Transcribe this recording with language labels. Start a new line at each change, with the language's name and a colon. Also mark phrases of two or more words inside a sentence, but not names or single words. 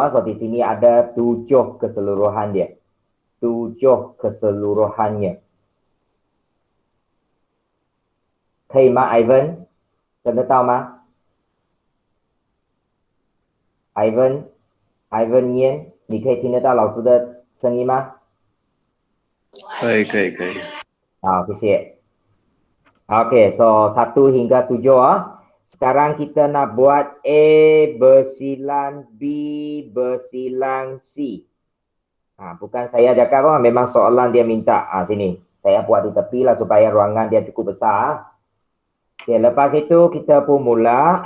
Malay: So di sini ada 7 keseluruhan dia. 7 keseluruhannya. Kaya ma Ivan? Kena tahu ma?
Chinese: Ivan Yen, 你可以听得到老师的声音吗？可以可以可以。好，谢谢。
Malay: Okey, so 1 hingga 7 Sekarang kita nak buat A bersilang B bersilang C. Bukan saya cakap memang soalan dia minta. Sini. Saya buat di tepi lah supaya ruangan dia cukup besar. Okay, lepas itu kita pun mula.